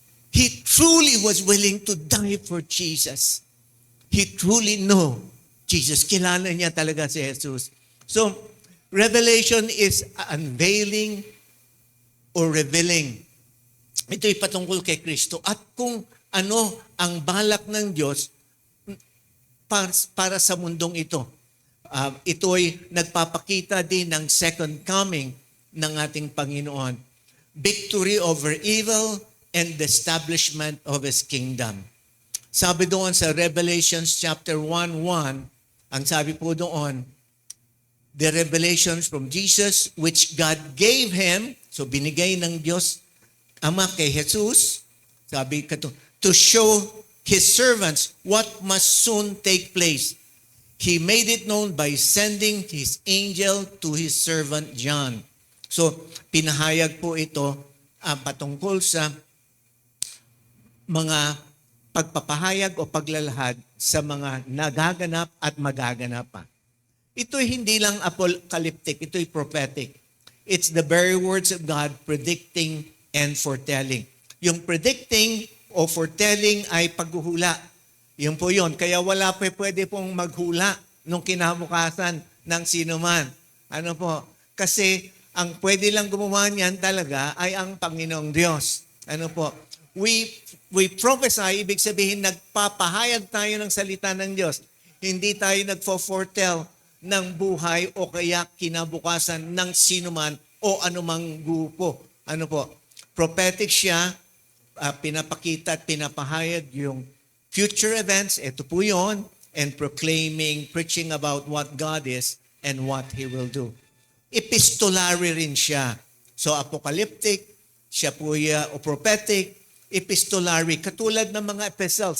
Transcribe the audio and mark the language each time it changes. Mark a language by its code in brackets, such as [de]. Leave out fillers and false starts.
[en] He truly was willing to die for Jesus. He truly know Jesus. [tl] Kilala niya talaga si Jesus. [en] So, revelation is unveiling or revealing. [tl] Ito'y patungkol kay Kristo. At kung ano ang balak ng Diyos para sa mundong ito. Ito'y nagpapakita din ng [en] second coming [tl] ng ating Panginoon. [en] Victory over evil and the establishment of His kingdom. [tl] Sabi doon sa Revelations chapter 1:1, ang sabi po doon, [en] the revelations from Jesus which God gave him, [tl] so binigay ng Diyos Ama kay Jesus, sabi ka [en] to show his servants what must soon take place. He made it known by sending his angel to his servant John. [tl] So, pinahayag po ito patungkol sa mga pagpapahayag o paglalahad sa mga nagaganap at magaganap pa. Ito'y hindi lang apocalyptic, ito'y prophetic. [en] It's the very words of God predicting and foretelling. [tl] Yung predicting o foretelling ay paghuhula. Yun po yun. Kaya wala pa pwede pong maghula nung kinabukasan ng sinuman. Ano po? Kasi ang pwede lang gumawa niyan talaga ay ang Panginoong Diyos. Ano po? [en] We prophesy, [tl] ibig sabihin nagpapahayag tayo ng salita ng Diyos. Hindi tayo nagfo-foretell ng buhay o kaya kinabukasan ng sinuman o anumang grupo. Ano po? [en] Prophetic [tl] siya, pinapakita at pinapahayag yung [en] future events, [tl] ito po yun, [en] and preaching about what God is and what He will do. [tl] Epistolary rin siya. So apocalyptic, siya po o prophetic, epistolary, katulad ng mga epistles.